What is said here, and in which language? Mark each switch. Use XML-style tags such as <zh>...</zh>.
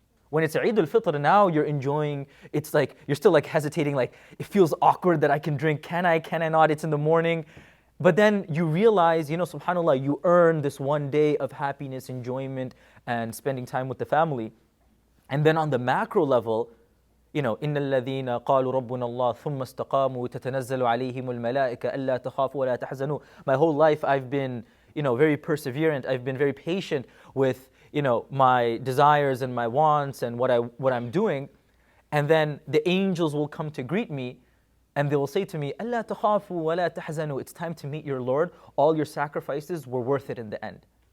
<en>When it's Eid al-Fitr, now you're enjoying, it's like, you're still like hesitating, like, it feels awkward that I can drink, can I not, it's in the morning. But then you realize, subhanAllah, you earn this one day of happiness, enjoyment, and spending time with the family. And then on the macro level,</en> <ar>إِنَّ الَّذِينَ قَالُوا رَبُّنَا اللَّهُ ثُمَّ اسْتَقَامُوا تَتَنَزَّلُ عَلَيْهِمُ الْمَلَائِكَةُ أَلَّا تَخَافُوا وَلَا تَحْزَنُوا.</ar> <en>My whole life I've been, very perseverant, I've been very patient with my desires and my wants and what I'm doing, and then the angels will come to greet me, and they will say to me,</en> <ar>أَلَّا تَخَافُوا وَلَا تَحْزَنُوا.</ar> <en>It's time to meet your Lord. All your sacrifices were worth it in the end.</en>